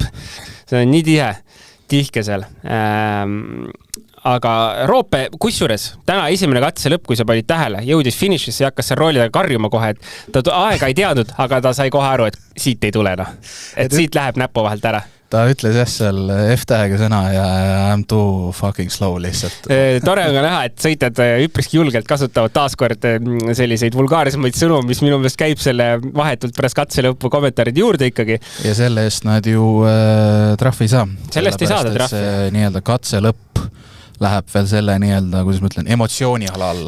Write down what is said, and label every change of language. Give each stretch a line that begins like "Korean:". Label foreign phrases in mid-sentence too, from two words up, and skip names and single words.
Estonian: See on nii tihke seal. Aga Roope, kusjuures täna esimene katse lõpp, kui sa panid tähele, jõudis finišisse ja hakkas seal roolidega karjuma kohe, et ta aega ei teadnud, aga ta sai kohe aru, et siit ei tule. Et siit läheb näpu vahelt ära. Ta ütles seal F-tähega sõna ja
English: I'm too fucking slow
Estonian: lihtsalt. Tore on ka näha, et sõitjad üpriski julgelt kasutavad taaskord selliseid vulgaarisemaid sõnu, mis minu meelest käib selle vahetult pärast katse lõppu kommentaarid juurde ikkagi. Ja selle eest nad ju trahvi ei saa. Sellest ei saada trahvi. Nii-öelda katse lõpp läheb veel selle nii-öelda, kuidas ma ütlen, emotsiooni alla.